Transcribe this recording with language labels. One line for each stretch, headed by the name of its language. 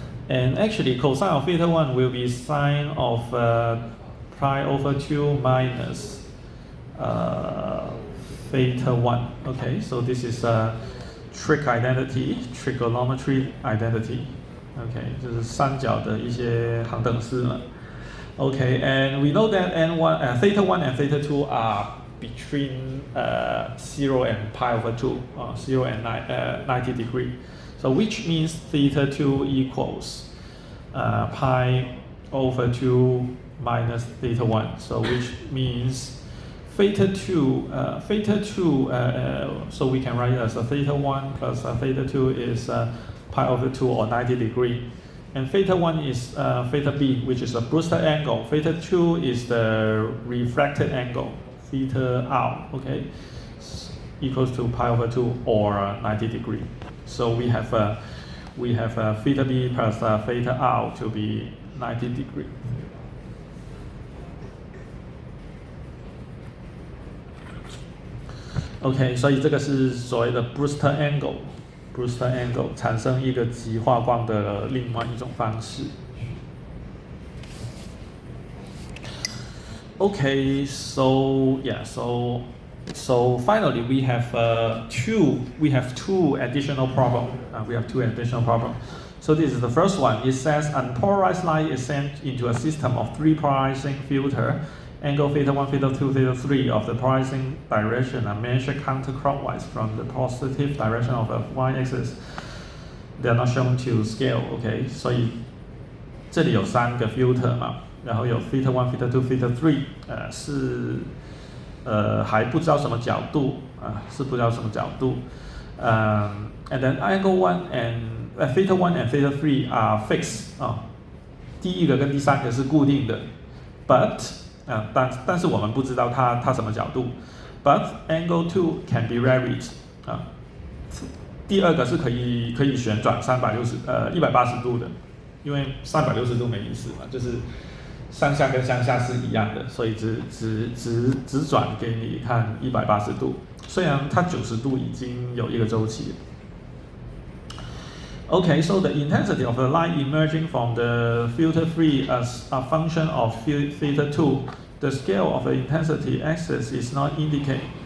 English: And actually cosine of theta 1 will be sine of pi over 2 minus theta 1. Okay, so this is a trigonometry identity.
Chinese: Okay, 就是三角的一些行等式了。
English: Okay, and we know that theta 1 and theta 2 are between 0 and pi over 2, 0 and 90 degree. So which means theta 2 equals pi over 2 minus theta 1. So which means theta 2, so we can write it as a theta 1 plus theta 2 is pi over 2 or 90 degree. And theta 1 is theta b, which is a Brewster angle. Theta 2 is the refracted angle, theta r, okay, equals to pi over 2 or 90 degree. So we have theta b plus theta r to be 90 degree.
Chinese: OK， 所以这个是所谓的 Brewster angle，Brewster angle 产生一个极化光的另外一种方式。
English: Okay, so yeah, so finally we have two additional problem. We have two additional problem. So this is the first one. It says unpolarized light is sent into a system of three polarizing filter. Angle theta 1, theta 2, theta 3 of the polarizing direction are measured counterclockwise from the positive direction of the y-axis. They are not shown to scale.
Chinese: Okay, 所以这里有三个 filter 嘛。然后有 theta 1, theta 2, theta 3，是还不知道什么角度是不知道什么角度，
English: and then angle 1 and theta 1 and theta 3 are fixed
Chinese: 第一个跟第三个是固定的 ，but 但是我们不知道它什么角度 ，
English: but angle 2 can be varied
Chinese: 第二个是可以旋转180度的，因为360度没意思嘛，就是上下跟向下是一样的，所以只转给你看180度，虽然它90度已经有一个周期。
English: Okay, so the intensity of the light emerging from the filter 3 as a function of theta 2, the scale of the intensity axis is not indicated.